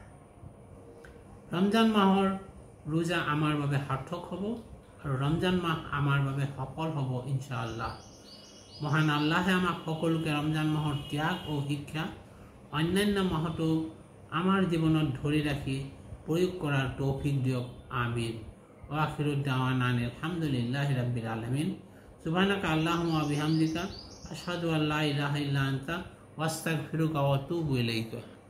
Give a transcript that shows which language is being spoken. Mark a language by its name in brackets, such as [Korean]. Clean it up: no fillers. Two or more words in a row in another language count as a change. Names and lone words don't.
[Assamese] ৰমজান মাহৰ ৰোজা আমাৰ বাবে সাৰ্থক হ'ব আৰু ৰমজান মাহ আমাৰ বাবে সফল হ'ব ইনশাআল্লাহ। মহান আল্লাহে আমাক সকলোকে ৰমজান মাহৰ ত্যাগ ও শিক্ষা অন্যান্য মাহতো আমাৰ জীৱনত ধৰি ৰাখি প্ৰয়োগ কৰাৰ তৌফিক দিয়ক, আমিন। [Arabic] وآخر دعوانا الحمد لله رب العالمين. سبحانك اللهم وبحمدك أشهد أن لا إله إلا أنت وأستغفرك وأتوب إليك.